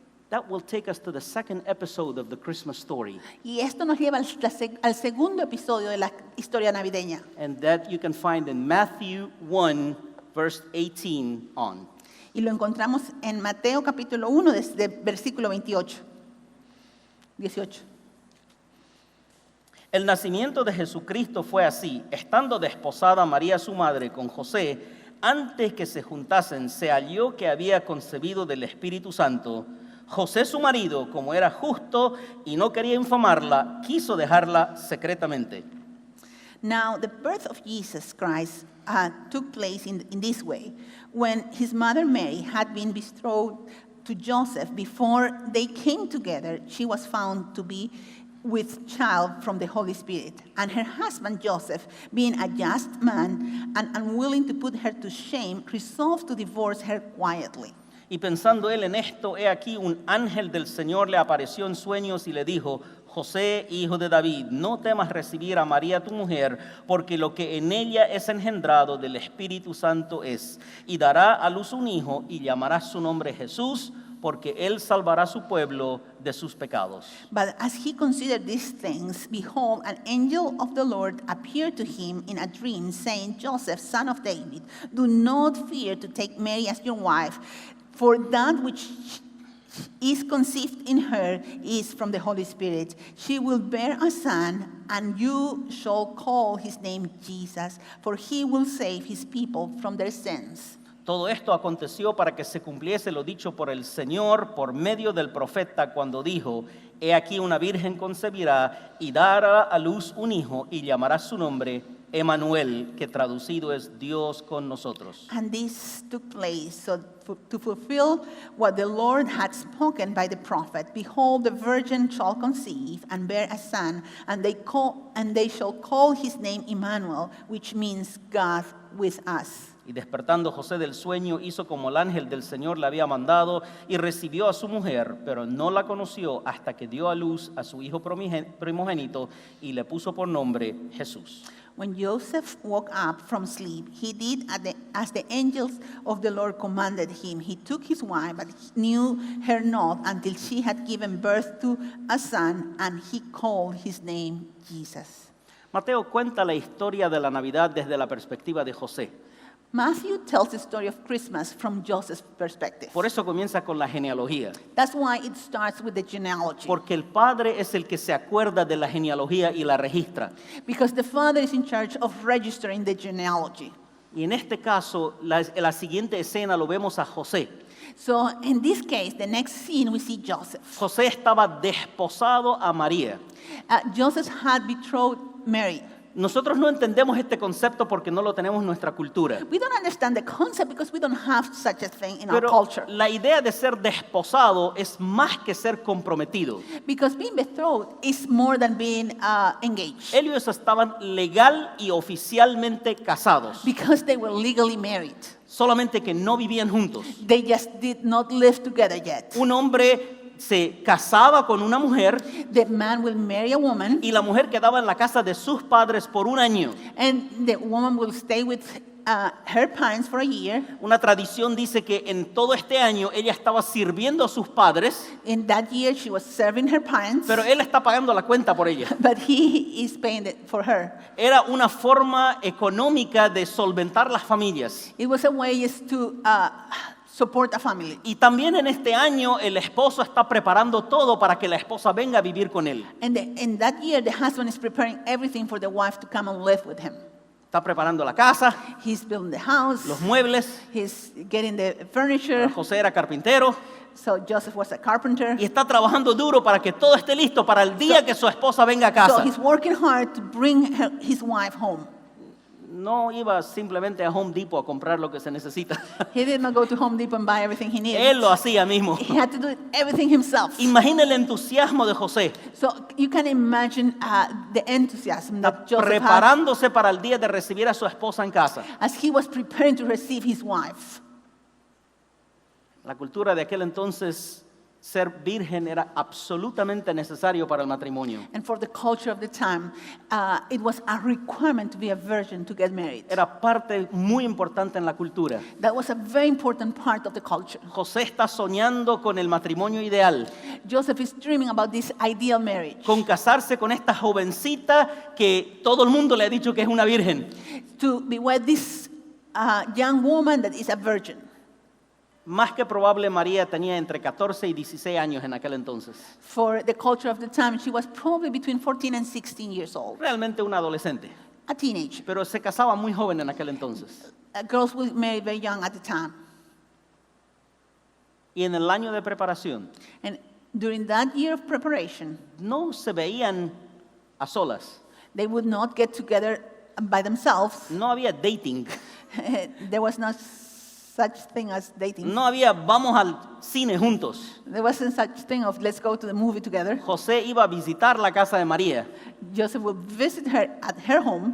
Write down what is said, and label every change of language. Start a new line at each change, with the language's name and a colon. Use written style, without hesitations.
English: That will take us to the second episode of the Christmas story,
Spanish: y esto nos lleva al segundo episodio de la historia navideña.
English: and that you can find in Matthew 1, verse 18 on.
Spanish: Y lo encontramos en Mateo capítulo 1, desde versículo 18. El nacimiento de Jesucristo fue así: estando desposada María su madre con José, antes que se juntasen, se halló que había concebido del Espíritu Santo. José su marido, como era justo y no quería infamarla, quiso dejarla secretamente.
English: Now, the birth of Jesus Christ took place in this way. When his mother Mary had been betrothed to Joseph, before they came together, she was found to be with child from the Holy Spirit. And her husband Joseph, being a just man and unwilling to put her to shame, resolved to divorce her quietly.
Spanish: Y pensando él en esto, he aquí un ángel del Señor le apareció en sueños y le dijo: José, hijo de David, no temas recibir a María tu mujer, porque lo que en ella es engendrado del Espíritu Santo es. Y dará a luz un hijo y llamará su nombre Jesús, porque él salvará a su pueblo de sus pecados.
English: But as he considered these things, behold, an angel of the Lord appeared to him in a dream, saying, Joseph, son of David, do not fear to take Mary as your wife, for that which is conceived in her is from the Holy Spirit. She will bear a son, and you shall call his name Jesus, for he will save his people from their sins.
Spanish: Todo esto aconteció para que se cumpliese lo dicho por el Señor por medio del profeta cuando dijo: He aquí una virgen concebirá y dará a luz un hijo y llamará su nombre Emmanuel, que traducido es Dios con nosotros.
English: And this took place to fulfill what the Lord had spoken by the prophet. Behold, the virgin shall conceive and bear a son, and they shall call his name Emmanuel, which means God with us.
Spanish: Y despertando José del sueño, hizo como el ángel del Señor le había mandado y recibió a su mujer, pero no la conoció hasta que dio a luz a su hijo primogénito y le puso por nombre Jesús.
English: When Joseph woke up from sleep, he did as the angels of the Lord commanded him. He took his wife, but he knew her not until she had given birth to a son, and he called his name Jesus.
Spanish: Mateo cuenta la historia de la Navidad desde la perspectiva de José.
English: Matthew tells the story of Christmas from Joseph's perspective.
Spanish: Por eso comienza con la genealogía.
English: That's why it starts with the genealogy.
Spanish: Porque el padre es el que se acuerda de la genealogía y la registra.
English: Because the father is in charge of registering the genealogy.
Spanish: Y en este caso, la siguiente escena lo vemos a José.
English: So in this case, the next scene we see Joseph.
Spanish: José estaba desposado a María.
English: Joseph had betrothed Mary.
Spanish: Nosotros no entendemos este concepto porque no lo tenemos en nuestra cultura.
English: We don't understand the concept because we don't have such a thing in our
Spanish: Pero
English: culture.
Spanish: la idea de ser desposado es más que ser comprometido.
English: Because being betrothed is more than being engaged.
Spanish: Ellos estaban legal y oficialmente casados,
English: Because they were legally married.
Spanish: solamente que no vivían juntos.
English: They just did not live together yet.
Spanish: Un hombre se casaba con una mujer
English: The man will marry a woman,
Spanish: y la mujer quedaba en la casa de sus padres por un año.
English: and the woman will stay with her parents for a year.
Spanish: Una tradición dice que en todo este año ella estaba sirviendo a sus padres,
English: In that year, she was serving her parents,
Spanish: pero él está pagando la cuenta por ella.
English: but he is paying it for her.
Spanish: Era una forma económica de solventar las familias.
English: It was a way just to support a family.
Spanish: Y también en este año el esposo está preparando todo para que la esposa venga a vivir con él.
English: And in that year, the husband is preparing everything for the wife to come and live with him.
Spanish: Está preparando la casa,
English: He's building the house.
Spanish: los muebles.
English: He's getting the furniture.
Spanish: José era carpintero
English: So Joseph was a carpenter.
Spanish: y está trabajando duro para que todo esté listo para el día que su esposa venga a
English: So
Spanish: casa.
English: he's working hard to bring his wife home.
Spanish: No iba simplemente a Home Depot a comprar lo que se necesita.
English: He did not go to Home Depot and buy everything he needed.
Spanish: Él lo hacía mismo.
English: He had to do everything himself.
Spanish: Imagina el entusiasmo de José.
English: So you can imagine the enthusiasm that
Spanish: Está
English: Joseph had
Spanish: preparándose para el día de recibir a su esposa en casa.
English: as he was preparing to receive his wife.
Spanish: La cultura de aquel entonces, ser virgen era absolutamente necesario para el matrimonio.
English: And for the culture of the time, it was a requirement to be a virgin to get married.
Spanish: Era parte muy importante en la cultura.
English: That was a very important part of the culture.
Spanish: José está soñando con el matrimonio ideal,
English: Joseph is dreaming about this ideal marriage.
Spanish: con casarse con esta jovencita que todo el mundo le ha dicho que es una virgen.
English: To be with this young woman that is a virgin.
Spanish: Más que probable, María tenía entre 14 y 16 años en aquel entonces.
English: For the culture of the time, she was probably between 14 and 16 years old,
Spanish: Realmente una adolescente,
English: a teenager.
Spanish: pero se casaba muy joven en aquel entonces.
English: Girls were married very young at the time.
Spanish: Y en el año de preparación,
English: And during that year of preparation,
Spanish: no se veían a solas.
English: they would not get together by themselves.
Spanish: No había dating.
English: There was no such thing as dating.
Spanish: No había vamos al cine juntos.
English: There wasn't such thing of let's go to the movie together.
Spanish: José iba a visitar la casa de María,
English: Joseph would visit her at her home